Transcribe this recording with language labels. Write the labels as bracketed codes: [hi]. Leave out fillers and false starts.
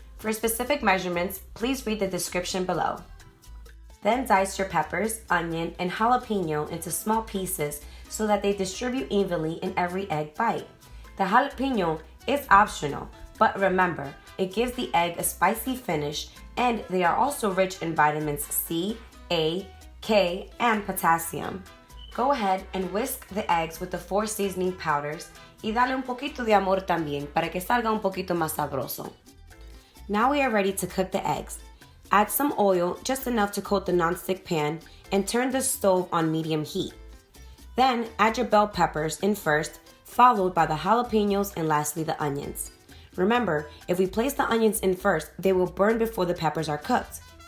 [en] For specific measurements, please read the description below. Then dice your peppers, onion, and jalapeno into small pieces so that they distribute evenly in every egg bite. The jalapeno is optional, but remember, it gives the egg a spicy finish, and they are also rich in vitamins C, A, K, and potassium. Go ahead and whisk the eggs with the 4 seasoning powders [es] y dale un poquito de amor también para que salga un poquito más sabroso. [en] Now we are ready to cook the eggs. Add some oil, just enough to coat the nonstick pan, and turn the stove on medium heat. Then add your bell peppers in first, followed by the jalapenos and lastly the onions. Remember, if we place the onions in first, they will burn before the peppers are cooked.